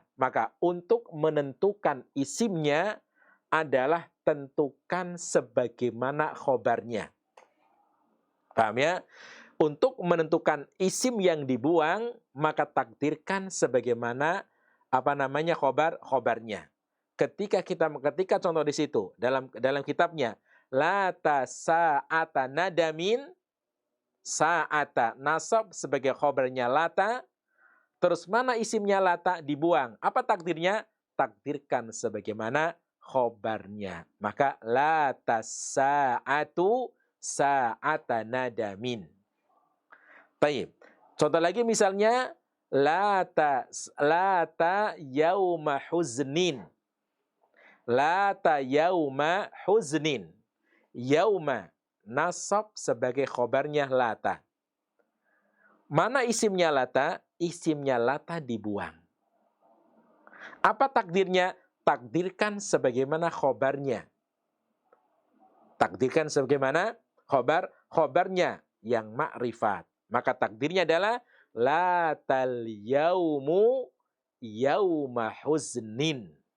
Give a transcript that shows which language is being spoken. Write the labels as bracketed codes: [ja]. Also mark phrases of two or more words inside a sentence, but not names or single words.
[id] Maka untuk menentukan isimnya adalah tentukan sebagaimana khobarnya. Paham ya? Untuk menentukan isim yang dibuang, maka takdirkan sebagaimana khobarnya. Ketika contoh di situ dalam kitabnya, [ar] لات ساعة ندم, [id] sa'ata nasab sebagai khobarnya lata, terus mana isimnya lata dibuang. Apa takdirnya? Takdirkan sebagaimana khobarnya. [ar] Maka لات ساعة ساعة ندم. [id] Baik. Contoh lagi misalnya [ar] لات يوم حزن. لات يوم حزن. [id] Yauma nasab sebagai khobarnya lata. Mana isimnya lata? Isimnya lata dibuang. Apa takdirnya? Takdirkan sebagaimana khobarnya. Takdirkan sebagaimana khobarnya yang ma'rifat. Maka takdirnya adalah [ar] لات اليوم يوم حزن.